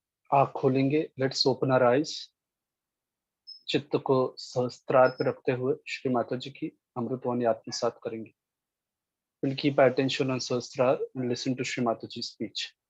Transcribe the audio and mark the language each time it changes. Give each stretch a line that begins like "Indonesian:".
Hindi: आँख खोलेंगे,
English: let's open our eyes.
Hindi: चित्त को सहस्त्रार पे रखते हुए श्री माता जी की अमृतवाणी आत्मसात करेंगे।
English: We'll keep our attention on Sahasrar and listen to Shri Mataji's speech.